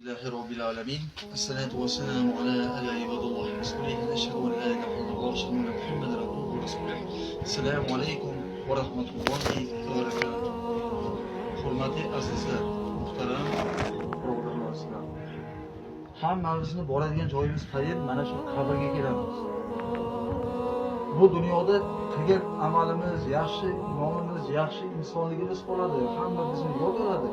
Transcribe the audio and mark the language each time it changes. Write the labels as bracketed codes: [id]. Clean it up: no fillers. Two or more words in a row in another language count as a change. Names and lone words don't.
[ar] لله رب العالمين الصلاة والسلام على عباد الله ورسوله أشهد أن لا إله إلا الله وأشهد أن محمدا عبده ورسوله السلام عليكم ورحمة الله وبركاته. [uz] Hurmatli azizlar, muhtaram birodarlar, hammamizni boradigan joyimiz qayer? Mana shu qabrga kelamiz. Bu dunyoda qilgan amalimiz yaxshi, imonimiz yaxshi, insonligimiz qoladi, hamma bizni yod oladi.